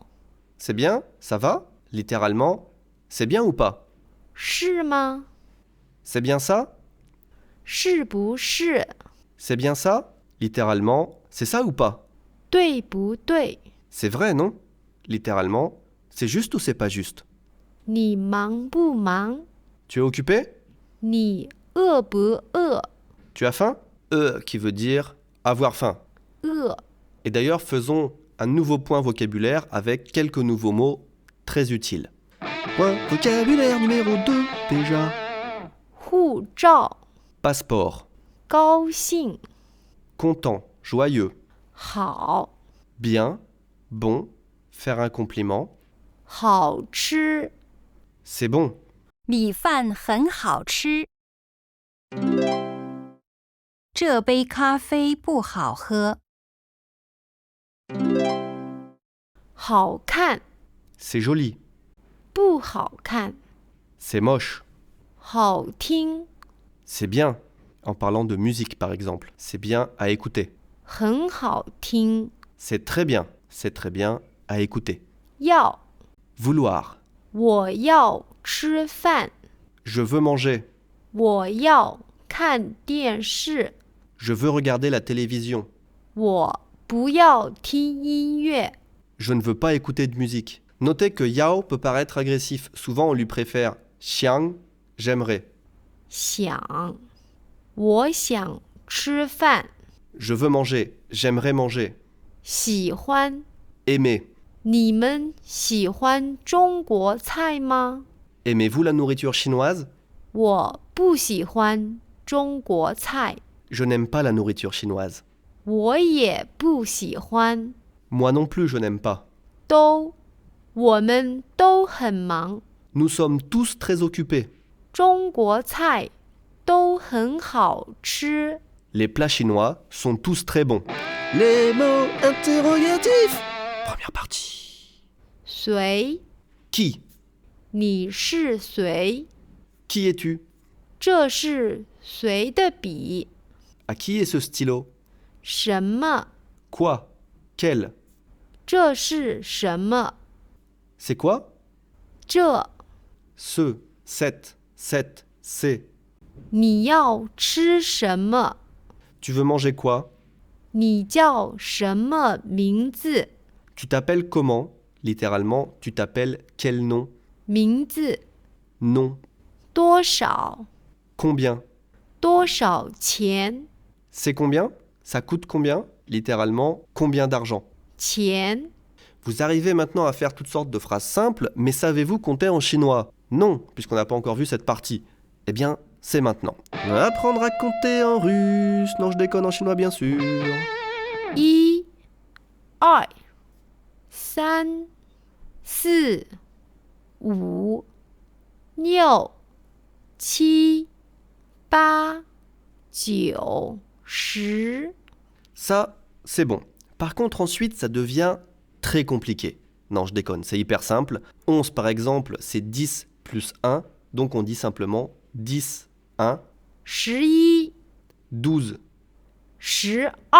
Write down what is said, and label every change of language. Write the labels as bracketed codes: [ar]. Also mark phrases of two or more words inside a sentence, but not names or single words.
[fr] c'est bien, ça va, littéralement, c'est bien ou pas? [zh] 是吗 [fr] C'est bien ça? [zh] 是不是 [fr] C'est bien ça? Littéralement, c'est ça ou pas? [zh] 对不对 [fr] C'est vrai, non? Littéralement, c'est juste ou c'est pas juste? [zh] 你忙不忙 [fr] Tu es occupé? [zh] 你饿不饿 [fr] Tu as faim? Qui veut dire avoir faim. [zh] 饿 [fr] Et d'ailleurs, faisons un nouveau point vocabulaire avec quelques nouveaux mots très utiles. Point vocabulaire numéro 2 déjà. [zh] 护照 [fr] Passeport, [zh] 高兴 [fr] content, joyeux, [zh] 好 [fr] bien, bon, faire un compliment, [zh] 好吃 [fr] c'est bon. [zh] 米饭很好吃。这杯咖啡不好喝。好看 [fr] C'est joli, [zh] 不好看 [fr] c'est moche, [zh] 好听 [fr] c'est bien. En parlant de musique par exemple, c'est bien à écouter. [zh] 很好听 [fr] C'est très bien à écouter. [zh] 要 [fr] Vouloir, [zh] 我要吃饭 [fr] je veux manger, [zh] 我要看电视 [fr] je veux regarder la télévision, [zh] 我不要听音乐 [fr] je ne veux pas écouter de musique. Notez que yao peut paraître agressif. Souvent on lui préfère xiang, j'aimerais. [zh] 想我想吃饭 [fr] Je veux manger, j'aimerais manger. [zh] 喜欢 [fr] Aimer. [zh] 你们喜欢中国菜吗 [fr] Aimez-vous la nourriture chinoise? [zh] 我不喜欢中国菜 [fr] Je n'aime pas la nourriture chinoise. [zh] 我也不喜欢 [fr] Moi non plus, je n'aime pas. [zh] 都我们都很忙 [fr] Nous sommes tous très occupés. [zh] 中国菜都很好吃 [fr] Les plats chinois sont tous très bons. Les mots interrogatifs. Première partie. [zh] 谁 [fr] Qui? [zh] 你是谁 [fr] Qui es-tu? [zh] 这是谁的笔 [fr] À qui est ce stylo? [zh] 什么 [fr] Quoi? Quel? [zh] 这是什么 [fr] C'est quoi? [zh] 这 [fr] Ce, cette, c'est. [zh] 你要吃什么 [fr] Tu veux manger quoi? [zh] 你叫什么名字 [fr] Tu t'appelles comment? Littéralement, tu t'appelles quel nom? [zh] 名字 [fr] Nom. [zh] 多少 [fr] Combien? [zh] 多少钱 [fr] C'est combien? Ça coûte combien? Littéralement, combien d'argent? [zh] 钱 [fr] Vous arrivez maintenant à faire toutes sortes de phrases simples, mais savez-vous compter en chinois? Non, puisqu'on n'a pas encore vu cette partie. Eh bien, c'est maintenant. Apprendre à compter en russe. Non, je déconne, en chinois bien sûr. [zh] 一二三四五六七八九十 [fr] Ça, c'est bon. Par contre, ensuite, ça devient très compliqué. Non, je déconne, c'est hyper simple. 11, par exemple, c'est 10 plus 1, donc on dit simplement 10, 1. 11 12, 12